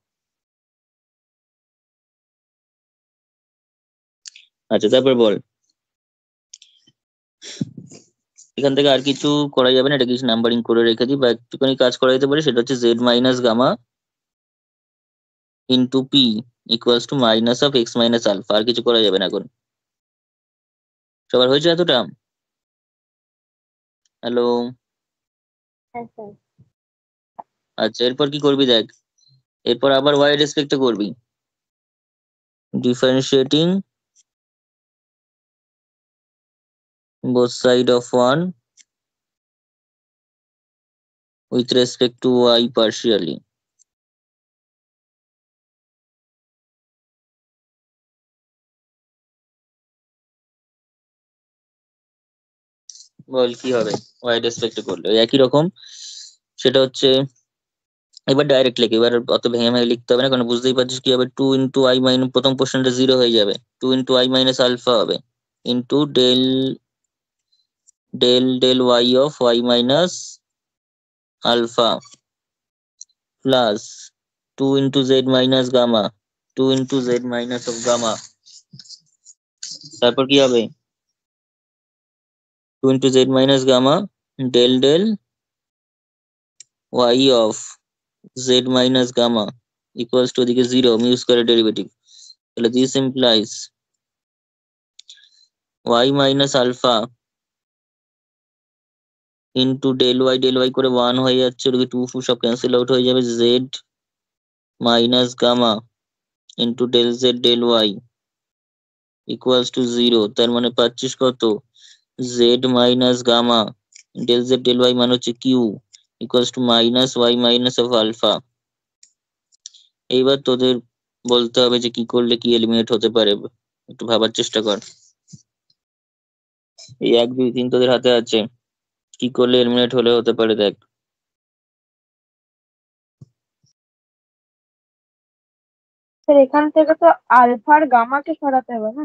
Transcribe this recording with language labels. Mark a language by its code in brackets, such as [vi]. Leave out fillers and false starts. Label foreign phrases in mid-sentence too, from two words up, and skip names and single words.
[bn] আচ্ছা, তারপর বল এখান থেকে আর কিছু করা যাবে না, এটা কিছু নাম্বারিং করে রেখে দিই, বা একটুখানি কাজ করা যেতে পারে, সেটা হচ্ছে [en] z minus gamma into p equals to minus of x minus alpha, [bn] আর কিছু করা যাবে না এখন। সবার হয়েছে এতটা? হ্যালো, হ্যাঁ স্যার। আচ্ছা এরপর কি করবি দেখ, এরপর আবার ওয়াই রেসপেক্টে করবি, [en] ডিফারেন্সিয়েটিং both side of 1 with respect to y partially। [bn] বল কি হবে y রেসপেক্টে করলে, ওই একই রকম, সেটা হচ্ছে এবার ডাইরেক্ট লিখে, এবার অত ভেঙে ভেঙে লিখতে হবে না, কারণ বুঝতেই পারছিস কি হবে, [en] 2 into i minus, [bn] প্রথম পোর্শনটা 0 হয়ে যাবে, [en] 2 into i minus alpha [bn] হবে ইন্টু [en] del y of y minus alpha plus 2 into z minus gamma, 2 into z minus of gamma [bn] তারপর কি হবে [en] 2 into z minus gamma del del y of z minus gamma equals to ওদিকে 0 mu square ডেরিভেটিভ। তাহলে this implies y minus alpha into del y [bn] করে 1 হয়ে যাচ্ছে, ওদিকে 2 সব [en] cancel out [bn] হয়ে যাবে, [en] z minus gamma into del z del y equals to 0। [bn] তার মানে পাচ্ছিস কত [en] z minus gamma del z del y [bn] মানে হচ্ছে [en] q equals to minus y minus of alpha। [bn] এইবার তোদের বলতে হবে যে কি করলে কি এলিমিনেট হতে পারে, একটু ভাবার চেষ্টা কর। এই 1 2 3 তোদের হাতে আছে, কি করলে এলিমিনেট হলে হতে পারে দেখ। স্যার এখান থেকে তো আলফা আর গামাকে সরাতে হবে না?